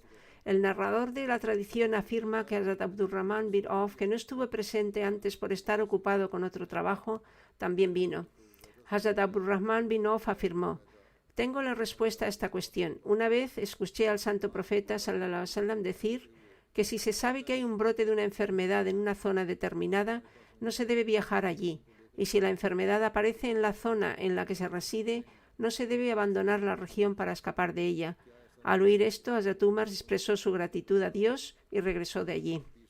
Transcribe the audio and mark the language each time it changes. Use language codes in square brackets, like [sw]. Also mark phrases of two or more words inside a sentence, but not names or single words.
[es] El narrador de la tradición afirma que Hazrat Abdurrahman bin Auf, que no estuvo presente antes por estar ocupado con otro trabajo, también vino. Hazrat Abdurrahman bin Auf afirmó: tengo la respuesta a esta cuestión. Una vez escuché al santo profeta [ar] صلى الله عليه وسلم [es] decir que si se sabe que hay un brote de una enfermedad en una zona determinada, no se debe viajar allí. Y si la enfermedad aparece en la zona en la que se reside, no se debe abandonar la región para escapar de ella. Al oír esto, Hazrat Umar expresó su gratitud a Dios y regresó de allí.